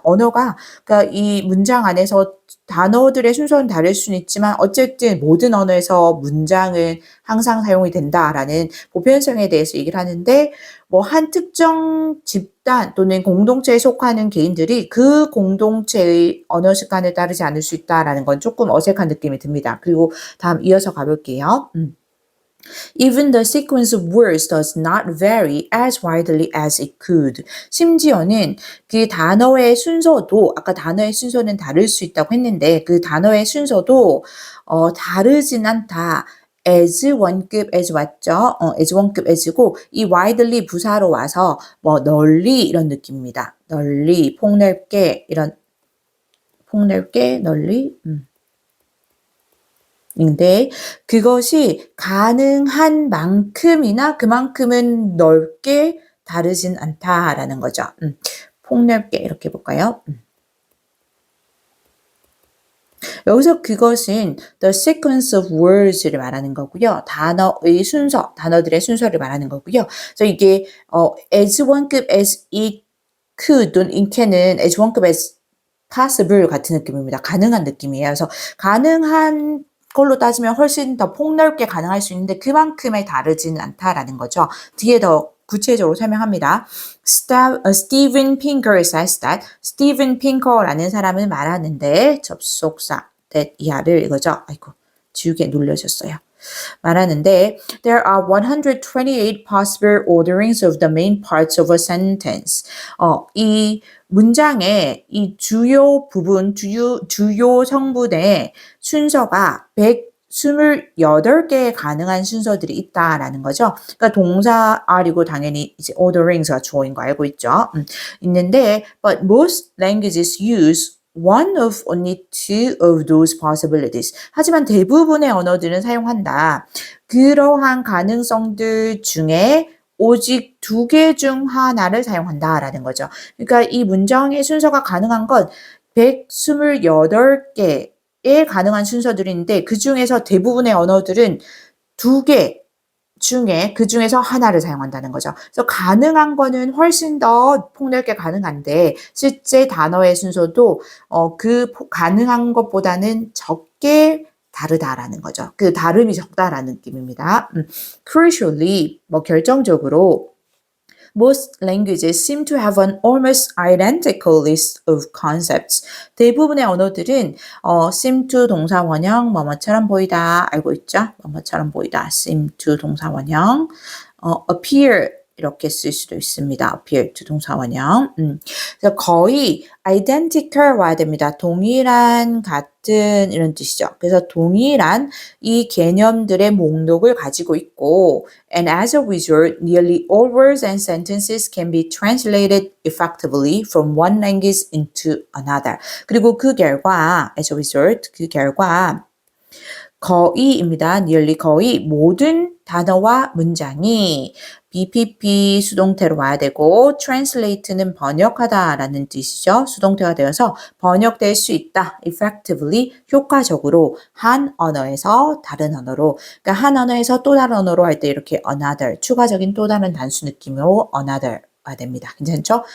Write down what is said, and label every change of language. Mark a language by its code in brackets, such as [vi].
[ko] 언어가 그러니까 이 문장 안에서 단어들의 순서는 다를 수는 있지만 어쨌든 모든 언어에서 문장은 항상 사용이 된다라는 보편성에 대해서 얘기를 하는데 뭐 한 특정 집단 또는 공동체에 속하는 개인들이 그 공동체의 언어 습관을 따르지 않을 수 있다라는 건 조금 어색한 느낌이 듭니다. 그리고 다음 이어서 가볼게요. [en] Even the sequence of words does not vary as widely as it could. [ko] 심지어는 그 단어의 순서도 아까 단어의 순서는 다를 수 있다고 했는데 그 단어의 순서도 다르진 않다. as 원급 as 왔죠? as 원급 as고 이 widely 부사로 와서 뭐 널리 이런 느낌입니다. 널리, 폭넓게 이런 폭넓게 널리 인데 그것이 가능한 만큼이나 그만큼은 넓게 다르진 않다라는 거죠. 폭넓게 이렇게 볼까요? 여기서 그것은 [en] the sequence of words [ko] 를 말하는 거고요. 단어의 순서, 단어들의 순서를 말하는 거고요. 그래서 이게 as 원급 as [en] it could [ko] 또는 it can은 as 원급 [en] as possible [ko] 같은 느낌입니다. 가능한 느낌이에요. 그래서 가능한 걸로 따지면 훨씬 더 폭넓게 가능할 수 있는데 그만큼에 다르지는 않다라는 거죠. 뒤에 더 구체적으로 설명합니다. [en] Steven Pinker says that [ko] Steven Pinker라는 사람은 말하는데 접속사 that 이하를 이거죠. 아이고 지우개 눌려졌어요. 말하는데 [en] there are 128 possible orderings of the main parts of a sentence. [ko] 이 문장의 이 주요 부분, 주요 성분의 순서가 128개의 가능한 순서들이 있다라는 거죠. 그러니까 동사 R이고 당연히 이제 orderings가 주어인 거 알고 있죠. 있는데 [en] but most languages use one of only two of those possibilities. [ko] 하지만 대부분의 언어들은 사용한다. 그러한 가능성들 중에 오직 2개 중 하나를 사용한다라는 거죠. 그러니까 이 문장의 순서가 가능한 건 128개의 가능한 순서들인데 그 중에서 대부분의 언어들은 2개 중에 그 중에서 하나를 사용한다는 거죠. 그래서 가능한 거는 훨씬 더 폭넓게 가능한데 실제 단어의 순서도 그 가능한 것보다는 적게 다르다라는 거죠. 그 다름이 적다라는 느낌입니다. [en] Crucially, [ko] 결정적으로 [en] most languages seem to have an almost identical list of concepts. [ko] 대부분의 언어들은 seem to 동사 원형 뭐뭐처럼 보이다 알고 있죠? 뭐뭐처럼 보이다 seem to 동사 원형 appear 이렇게 쓸 수도 있습니다. appear to 동사 원형. 그래서 거의 identical 와야 됩니다. 동일한 같은 이런 뜻이죠. 그래서 동일한 이 개념들의 목록을 가지고 있고 [en] and as a result, nearly all words and sentences can be translated effectively from one language into another. [ko] 그리고 그 결과 [en] as a result, [ko] 그 결과 거의입니다. nearly 거의 모든 단어와 문장이 BPP 수동태로 와야 되고 translate는 번역하다라는 뜻이죠. 수동태가 되어서 번역될 수 있다. effectively 효과적으로 한 언어에서 다른 언어로 그러니까 한 언어에서 또 다른 언어로 할 때 이렇게 another 추가적인 또 다른 단수 느낌으로 another 가 됩니다. 괜찮죠?